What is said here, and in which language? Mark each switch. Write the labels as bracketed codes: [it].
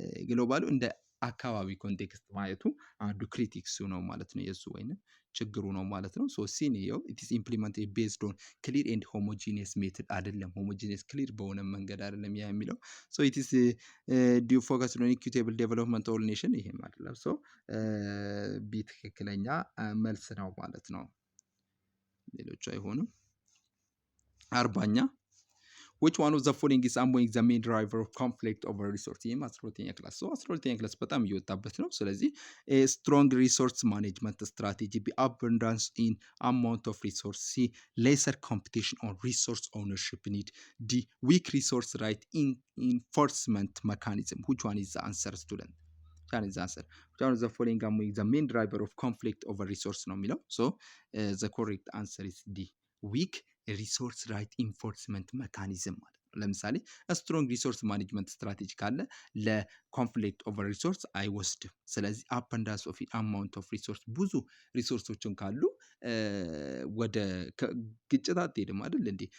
[am] ግሎባሉ እንደ አካባቢ ኮንቴክስት ማየቱ አንዱ ክሪቲክሱ ነው ማለት ነው የሱ ወይንም ችግሩ ነው ማለት ነው። ሶ ሲኒዮ [en] it is implemented based on clear and homogeneous method [am] አይደለም homogeneous clear በሆነ መንገድ አይደለም ያ የሚለው [en] so it is do focus on equitable development all nation [am] ይሄ ማለት ነው። ሶ ቢ ትክክለኛ መልስ ነው ማለት ነው። ሌሎች አይሆንም። 40ኛ [en] which one of the following is among the main driver of conflict over resource? [am] ይህም 12ኛ ክላስ so 12ኛ ክላስ በጣም እየወጣበት ነው። ስለዚህ [en] a strong resource management strategy be abundance in amount of resource C lesser competition on resource ownership need D weak resource right in enforcement mechanism. Which one is the answer student? That is the answer. Which one of the following among the main driver of conflict over resource [am] ነው የሚለው [en] so the correct answer is D weak [am] ሪሶርስ ራይት ኢንፎርስመንት መካኒዝም ማለት ነው። ለምሳሌ ስትሮንግ ሪሶርስ ማኔጅመንት ስትራቴጂ ካለ ለኮንፍሊክት ኦቨር ሪሶርስ አይወስድም። ስለዚህ አባንዳንስ ኦፍ አማውንት ኦፍ ሪሶርስ ብዙ ሪሶርሶችን ካሉ ወደ ግጭት አትሄድም አይደል እንዴ?